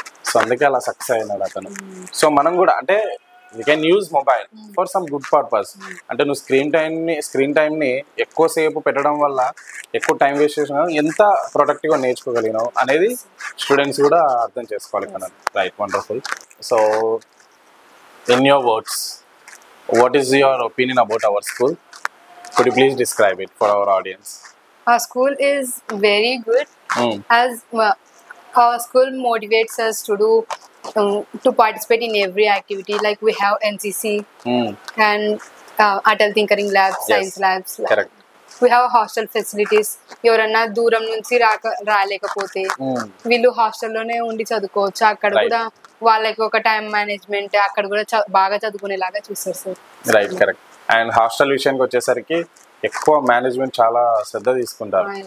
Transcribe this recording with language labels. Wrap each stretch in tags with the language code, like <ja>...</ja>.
<te>So అందుకే అలా success అయినాడు అతను. సో మనం కూడా అంటే</te> <en>You can use mobile for some good purpose.</en> <te>అంటే నువ్వు స్క్రీన్ టైంని ఎక్కువసేపు పెట్టడం వల్ల ఎక్కువ టైం వేస్ట్ చేసినా ఎంత ప్రొడక్టివ్గా నేర్చుకోగలిగినావు అనేది స్టూడెంట్స్ కూడా అర్థం చేసుకోవాలి కదా. Right, wonderful.</te> <en>So in your words, what is your opinion about our school? Could you please describe it for our audience? Our school is very good, as our school motivates us to participate in every activity. Like we have NCC and Atal Tinkering Labs, Science Labs. Correct. We have hostel facilities.</en> <te>ఎవరన్నా దూరం నుంచి రాలేకపోతే వీళ్ళు హాస్టల్లోనే ఉండి చదువుకోవచ్చు. అక్కడ కూడా వాళ్ళకి ఒక టైం మేనేజ్మెంట్, అక్కడ కూడా బాగా చదువుకునేలాగా చూస్తారు sir. Right, correct. And hostel విషయానికి వచ్చేసరికి ఎక్కువ మేనేజ్మెంట్ చాలా శ్రద్ధ తీసుకుంటారు.</te>